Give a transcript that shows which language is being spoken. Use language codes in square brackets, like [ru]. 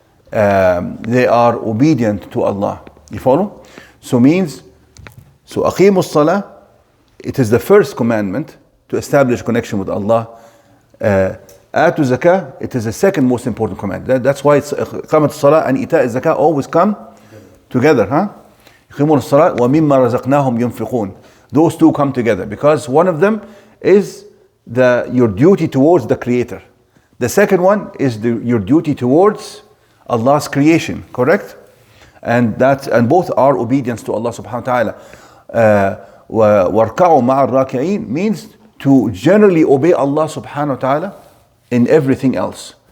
[en] They are obedient to Allah. You follow? So [ar] أقيموا الصلاة, [en] it is the first commandment to establish connection with Allah. [ar] آتوا الزكاة, [en] it is the second most important command. That's why it's [ar] إقامة الصلاة [en] and [ar] إيتاء الزكاة [en] always come together, huh? [ar] يقيمون الصلاة ومما رزقناهم ينفقون. [en] Those two come together because one of them is your duty towards the Creator. The second one is your duty towards Allah's creation, correct? And both are obedience to Allah subhanahu wa ta'ala. [ar] وَارْكَعُوا مَعَ الرَّاكِعِينَ [en] means to generally obey Allah subhanahu wa ta'ala in everything else.